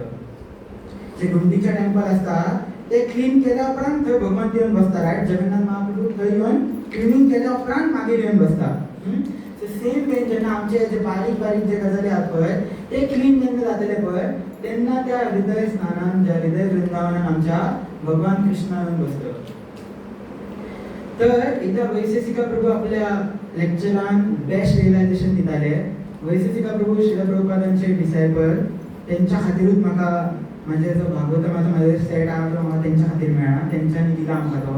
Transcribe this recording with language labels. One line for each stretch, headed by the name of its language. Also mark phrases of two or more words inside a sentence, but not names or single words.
Konkani: जे गुंडीचे टेम्पल आसता ते क्लीन केल्या उपरांत थंय भगवंत येवन बसता, रायट. जगन्नाथ महाप्रभू थंय येवन क्लिनींग केल्या उपरांत मागीर येवन बसता.
English: so same way
Konkani: जेन्ना आमचे जे बारीक जे गजाली आहात पळय ते क्लीन जेन्ना जातले पळय तेन्ना त्या हृदय स्नानान, ज्या हृदय वृंदावनान आमच्या भगवान कृष्ण येवन बसतलो. तर एकदा वैशेषिका प्रभू आपल्या लेक्चरान
English: best realization
Konkani: दिताले. वैशेषिका प्रभू श्रील प्रभुपादांचे डिसायपल, तेंच्या खातीरूच म्हाका म्हणजे जो भागवतमाचो म्हाजेर सेट आहा तो म्हाका तेंच्या खातीर मेळ्ळा, तेंच्यांनी दिला आमकां तो.